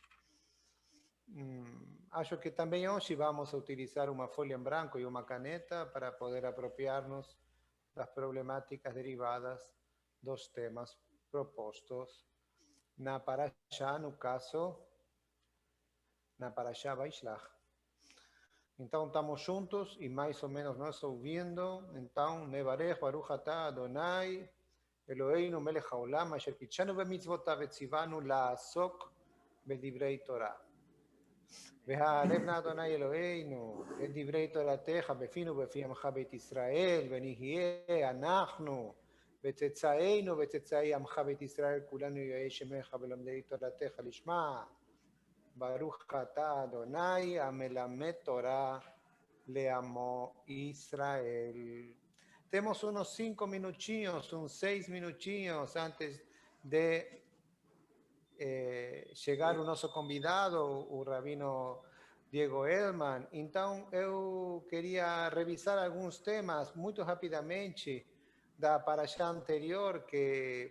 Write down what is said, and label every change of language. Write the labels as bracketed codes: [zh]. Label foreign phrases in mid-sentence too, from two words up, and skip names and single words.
[pt] Acho que também hoje vamos a utilizar uma folha em branco e uma caneta para poder apropriar-nos das problemáticas derivadas dos temas propostos na Parashá, no caso, na Parashá Vaishlach. Então estamos juntos e mais ou menos nós ouvindo. Então, [he] נברך ברוך אתה אדוני אלוהינו מלך העולם אשר קדשנו במצוותיו וציוונו לעסוק בדברי תורה. והערבנה אדוני אלוהינו את דברי תורתך בפינו ובפי עמך בית ישראל ונהיה אנחנו וצאצאינו וצאצאי עמך בית ישראל כולנו יראי שמך ולומדי תורתך לשמה. ברוך אתה אדוני המלמד תורה לעמו ישראל. [pt] Temos unos 5 minutinhos, uns 6 minutinhos antes de chegar o nosso convidado, o rabino Diego Elman. Então, eu queria revisar alguns temas muito rapidamente da paraxá anterior, que